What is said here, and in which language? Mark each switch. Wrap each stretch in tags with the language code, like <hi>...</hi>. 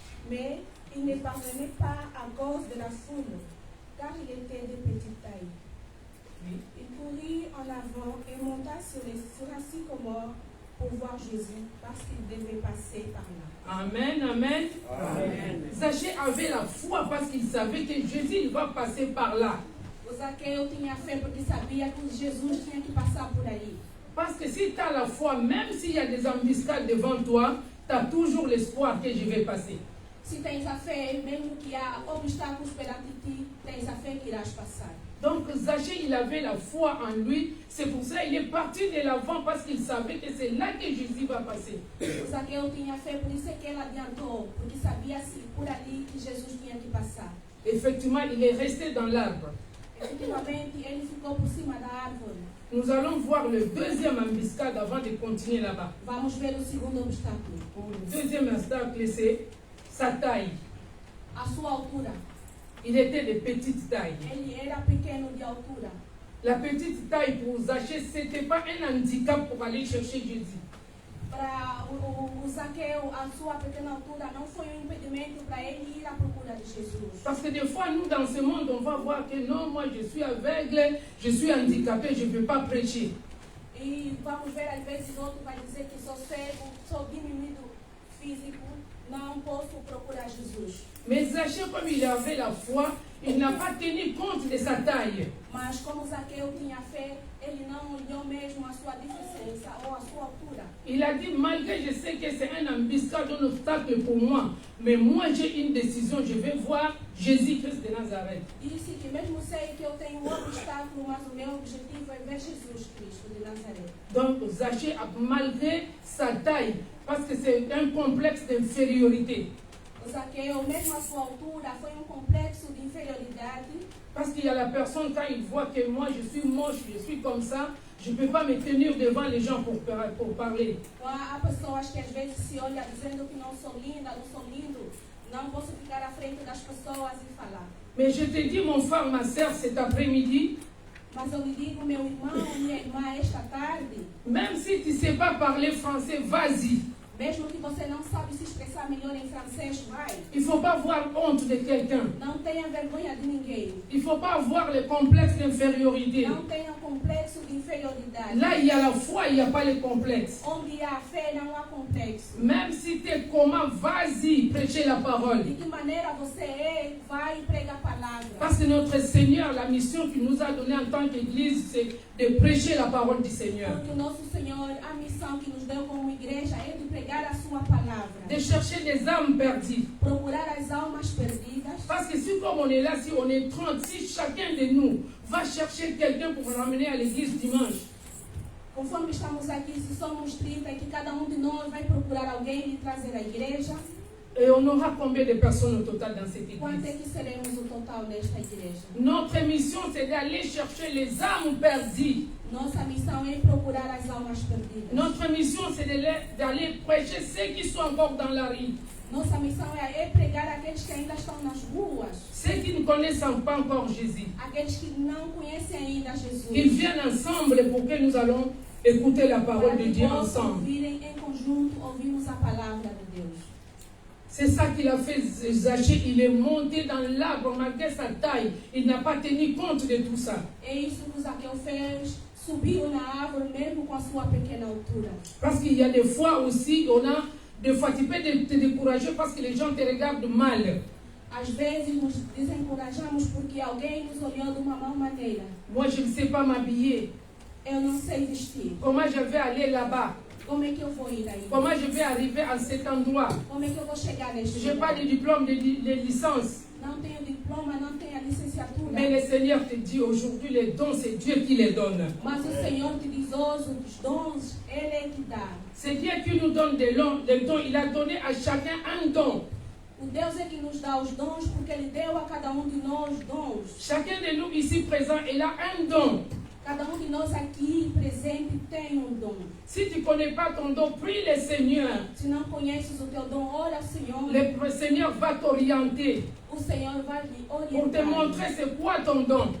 <fr>Mais il ne parvenait pas à cause de la foule, car il était de petite taille. Oui. Il courut en avant et monta sur un sycomore pour voir Jésus, parce qu'il devait passer par là. Amen, amen. Zachée avait la foi parce qu'il savait que Jésus il va passer par là.</fr> <pt>O Zaqueu tinha fé porque sabia que Jesus tinha que passar por aí.</pt> <fr>Parce que si tu as la foi, même s'il y a des embuscades devant toi, tu as toujours l'espoir que je vais passer.</fr> <pt>Se tens a fé, mesmo que há obstáculos perante ti, tens a fé que irás passar.</pt> <fr>Donc Zachée, il avait la foi en lui. C'est pour ça qu'il est parti de l'avant parce qu'il savait que c'est là que Jésus va passer.</fr> <pt>O Zaqueu tinha fé, por isso é que ele adiantou, porque sabia se por ali que Jesus tinha que passar.</pt> <fr>Effectivement, il est resté dans l'arbre.</fr> <pt>Efetivamente, ele ficou por cima da árvore.</pt> <fr>Nous allons voir le deuxième embuscade avant de continuer là-bas.</fr> <pt>Vamos ver o segundo obstáculo.</pt> <fr>Le deuxième obstacle, c'est sa taille.</fr> <pt>A sua altura.</pt> <fr>Il était de petite taille.</fr> <pt>Ele era pequeno de altura.</pt> <fr>La petite taille pour Zachée, ce n'était pas un handicap pour aller chercher Jésus.</fr> <pt>Para o Zaqueu, a sua pequena altura não foi impedimento para ele ir à procura de Jesus.</pt> <fr>Parce que des fois, nous, dans ce monde, on va voir que non, moi, je suis aveugle, je suis handicapé, je ne peux pas prêcher.</fr> <pt>E vamos ver, às vezes, outro vai dizer que sou cego, sou diminuído físico, não posso procurar Jesus.</pt> <fr>Mais Zachée, comme il avait la foi, il n'a pas tenu compte de sa taille.</fr> <pt>Mas como Zaqueu tinha fé, ele não olhou mesmo a sua diferença ou a sua altura.</pt> <fr>Il a dit, malgré je sais que c'est un embuscade, un obstacle pour moi, mais moi j'ai une décision, je vais voir Jésus-Christ de Nazareth.</fr> <pt>Disse que mesmo sei que eu tenho um obstáculo, mas o meu objetivo é ver Jesus Cristo de Nazaré.</pt> <fr>Donc Zachée, malgré sa taille, parce que c'est un complexe d'infériorité.</fr> <pt>O Zaqueu, mesmo a sua altura, foi complexo de inferioridade.</pt> <fr>Parce qu'il y a la personne, quand il voit que moi je suis moche, je suis comme ça, je ne peux pas me tenir devant les gens pour parler.</fr> <pt>Há pessoas que às vezes se olham dizendo que não sou linda, não sou lindo, não posso ficar à frente das pessoas e falar.</pt> <fr>Mais je te dis, mon frère, ma soeur, cet après-midi,</fr> <pt>mas eu lhe digo, meu irmão, minha irmã, esta tarde,</pt> <fr>même si tu ne sais pas parler français, vas-y.</fr> <pt>Mesmo que você não sabe se expressar melhor em francês, vai.</pt> <fr>Il ne faut pas avoir honte de quelqu'un.</fr> <pt>Não tenha vergonha de ninguém.</pt> <fr>Il ne faut pas avoir le complexe d'infériorité.</fr> <pt>Não tenha complexo de inferioridade.</pt> <fr>Là, il y a la foi, il n'y a pas le complexe.</fr> <pt>Onde há fé, não há complexo.</pt> <fr>Même si tu es comment, vas-y, prêcher la parole.</fr> <pt>De que maneira você é, vai e prega a palavra.</pt> <fr>Parce que notre Seigneur, la mission qu'il nous a donnée en tant qu'Église, c'est de prêcher la parole du Seigneur.</fr> <pt>Porque o nosso Senhor, a missão que nos deu como igreja é de pregar a sua palavra.</pt> <fr>De chercher des âmes perdues.</fr> <pt>Procurar as almas perdidas.</pt> <fr>Parce que si comme on est là, si on est 30, si chacun de nous va chercher quelqu'un pour l'emmener à l'église dimanche.</fr> <pt>Conforme estamos aqui, se somos 30, que cada de nós vai procurar alguém e trazer à igreja.</pt> <fr>Et on aura combien de personnes au total dans cette</fr> <pt>Quanto é</pt> <fr>église?</fr> <pt>que seremos o total desta igreja?</pt> <fr>Notre mission, c'est d'aller chercher les âmes perdues.</fr> <pt>Nossa missão é procurar as almas perdidas.</pt> <fr>Notre mission, c'est d'aller prêcher ceux qui sont encore dans la rue.</fr> <pt>Nossa missão é pregar aqueles que ainda estão nas ruas.</pt> <fr>Ceux qui ne ne connaissent pas encore Jésus.</fr> <pt>Aqueles que não conhecem ainda Jesus.</pt> <fr>Qu'ils viennent ensemble pour que nous allons écouter la parole de Dieu ensemble.</fr> <pt>Virem em conjunto, ouvirmos a palavra de Deus.</pt> <fr>C'est ça qu'il a fait Zachée. Il est monté dans l'arbre malgré sa taille. Il n'a pas tenu compte de tout ça.</fr> <pt>É isso que Zaqueu fez. Subiu na árvore mesmo com a sua pequena altura.</pt> <fr>Parce qu'il y a des fois aussi, des fois tu peux te décourager parce que les gens te regardent mal.</fr> <pt>Às vezes nos desencorajamos porque alguém nos olhou de uma má maneira.</pt> <fr>Moi, je ne sais pas m'habiller.</fr> <pt>Eu não sei vestir.</pt> <fr>Comment je vais aller là-bas?</fr> <pt>Como é que eu vou ir aí?</pt> <fr>Comment je vais arriver à cet endroit?</fr> <pt>Como é que eu vou chegar neste</pt> <fr>Je n'ai</fr> <pt>lugar?</pt> <fr>pas de diplôme de licence.</fr> <pt>Não tenho diploma, não tenho a licenciatura.</pt> <fr>Mais le Seigneur te dit aujourd'hui, les dons, c'est Dieu qui les donne.</fr> <pt>Mas o Senhor te diz hoje, os dons, Ele é que dá.</pt> <fr>C'est Dieu qui nous donne des dons. Il a donné à chacun un don.</fr> <pt>O Deus é que nos dá os dons, porque Ele deu a cada um de nós dons.</pt> <fr>Chacun de nous ici présent, il a un don.</fr> <pt>Cada um de nós aqui presente tem um dom.</pt> <fr>Si tu ne connais pas ton don, prie le Seigneur.</fr> <pt>Se não conheces o teu dom, ora ao Senhor.</pt> <fr>Le Seigneur va t'orienter</fr> <pt>O Senhor vai lhe</pt> <fr>pour te</fr> <pt>orientar.</pt> <fr>montrer c'est quoi ton don.</fr>